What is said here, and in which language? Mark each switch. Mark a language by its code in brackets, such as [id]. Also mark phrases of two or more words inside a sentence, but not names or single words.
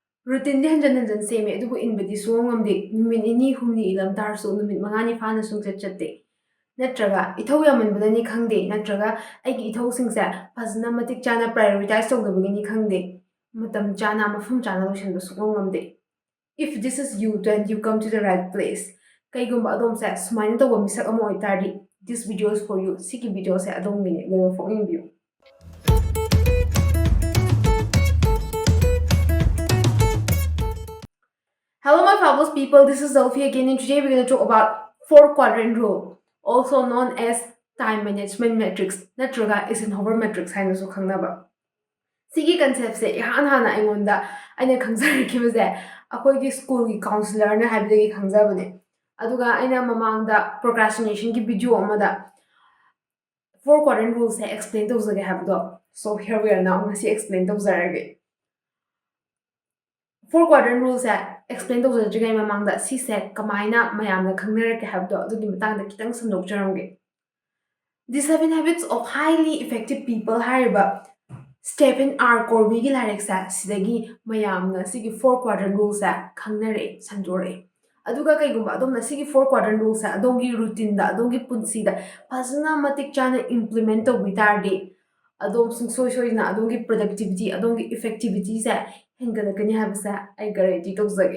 [mni] routine di hanjan hanjan same adubu inbadi suwong ngamde numit ini humni ilam tarsu numit mangani fana sungchat chatte natraga ithau yamanbadani khangde natraga aigi ithau singsa fazna matik chana prioritize tawdabagini khangde matam chana mafum chana loishanba suwong ngamde. [en] If this is you, then you come to the right place. [mni] Kaigumba adom sa sumaina tawba misak amo oitardi [en] this video is for you. [mni] Siki video sa adom mine loyo phone view. [en] Hello my fabulous people, this is Zelfie again, and today we're going to talk about 4-quadrant rule, also known as time management matrix. [mni] Natraga Eisenhower matrix hainasu khangnaba. Sigi concept se ihan hana aingonda aina khangjarikibase akoigi school gi counselor na haibdagi khangjabane. Aduga aina mamangda procrastination ki video amada [en] 4-quadrant rule [mni] se explain tawjage habdo. [en] So here we are now, [mni] ngasi explain tawjarage. [en] 4-quadrant rule [mni] se explain tawjajrigai mamangda si se kamaina mayamna khangnarake habdo adugi matangda kitang samdokjaramge. [en] The 7 habits of highly effective people hariba Stephen R. [mni] Covey gi lyric sa sidagi mayamna sigi [en] 4-quadrant rule [mni] sa khangnare sandore. Aduga kaigumba adomna sigi [en] 4-quadrant rule [mni] sa adongi routine da adongi punsi da fazna matik chana implement tawbi tardi adom sungsoi na adongi productivity adongi effectivity sa hengalakani habsa ai guarantee tawjage.